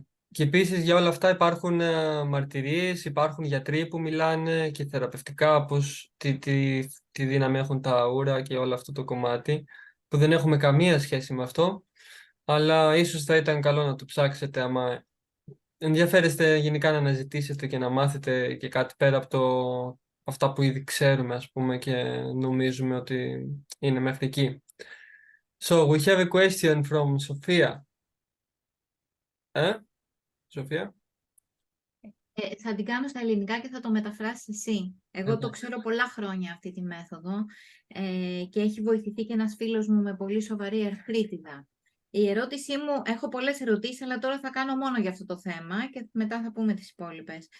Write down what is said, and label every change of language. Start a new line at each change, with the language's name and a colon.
Greek: Και επίσης για όλα αυτά υπάρχουν μαρτυρίες, υπάρχουν γιατροί που μιλάνε και θεραπευτικά πως τι δύναμη έχουν τα ούρα και όλο αυτό το κομμάτι, που δεν έχουμε καμία σχέση με αυτό, αλλά ίσως θα ήταν καλό να το ψάξετε άμα ενδιαφέρεστε γενικά να αναζητήσετε και να μάθετε και κάτι πέρα από αυτά που ήδη ξέρουμε, ας πούμε, και νομίζουμε ότι είναι μέχρι εκεί.
English: So, we have a question from Sofia. Sofia?
Greek: Θα την κάνω στα ελληνικά και θα το μεταφράσεις εσύ. Εγώ το ξέρω πολλά χρόνια αυτή τη μέθοδο και έχει βοηθηθεί και ένας φίλος μου με πολύ σοβαρή αρθρίτιδα. Η ερώτησή μου, έχω πολλές ερωτήσεις, αλλά τώρα θα κάνω μόνο για αυτό το θέμα και μετά θα πούμε τις υπόλοιπες.